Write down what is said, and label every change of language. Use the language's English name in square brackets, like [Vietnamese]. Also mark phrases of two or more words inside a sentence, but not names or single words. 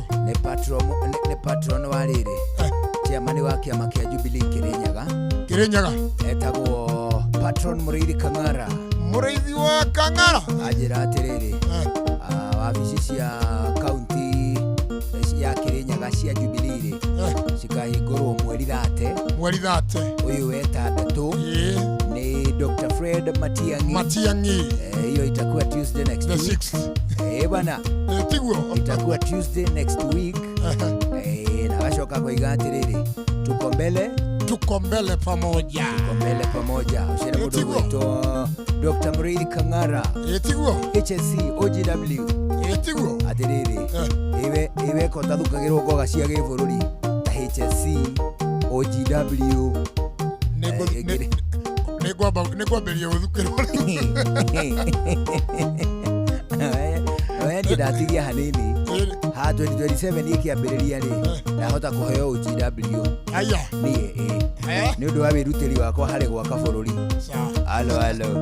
[Kikuyu] nĩ patron wa rĩrĩ chairman wa kĩama kĩa Jubilee Kĩrĩnyaga etagwo patron Mũrĩithi Kang'ara mũrĩithi wa Kang'ara anjĩra atĩrĩrĩ wabici cia kaunti ya Kĩrĩnyaga cia Jubilee cikahingũrwo mweri 30 ũyũ wetandatũ ni Dr. [Swahili] Fred Matiang'i hiyo itakuwa [English] Tuesday next week [Swahili] bana itakuwa [English] Tuesday next week [Swahili] na [Kikuyu] washoka kuiga atiriri [Swahili] tuko mbele pamoja [Kikuyu] ushire mudu wetu [Swahili] Dr. [Kikuyu] Mũrĩithi Kang'ara HSC OGW atiriri iwe ko tathukagirwo ngoga cia gĩbũrũri ta HSC OGW nĩkwambĩria gũthukĩrwo wendi ndatigia hanini ha 2027 ikiambĩrĩria rĩ ndahota kũheo OGW nĩ ũndũ wa wĩrutĩri wakwa harĩ gwaka bũrũri alo